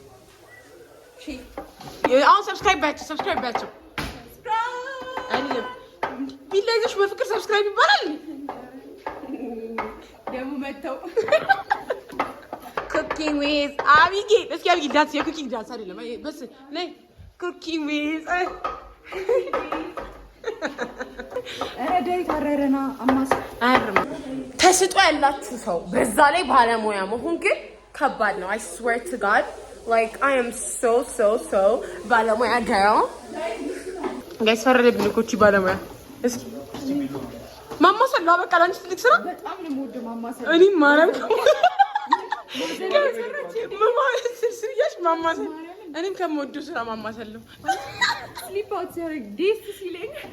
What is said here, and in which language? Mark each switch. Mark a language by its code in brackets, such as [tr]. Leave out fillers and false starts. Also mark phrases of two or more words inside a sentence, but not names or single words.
[am] አሁን ሰብስክራይብ ባችሁ አይደለም ቢላይዘሽ በፍቅር ሰብስክራይብ ይባላል ደሙ መተው ኩኪንግ ዊዝ አቢጌል እስኪ አቢጌል ዳንስ የኩኪንግ ዳንስ አይደለም በስ ነይ ኩኪንግ ዊዝ ረዳይ ታረረና አማስ አርም ተስጦ ያላችሁ ሰው በዛ ላይ ባለሙያ መሆን ግን ከባድ ነው [en] I swear to God like I am so [am] ባለሙያ [en] girl guys [am] ፈረደብኝ እኮ እቺ ባለሙያ እስኪ ማማሰል ነው በቃ ላንቺ ትልቅ ስራ በጣም ነው የምወደው ማማሰል እኔ ማረም ማማሰል እኔም ከምወደው ስራ ማማሰል ነው [en] slip out [am] ያረግ ዲስ ሲለኝ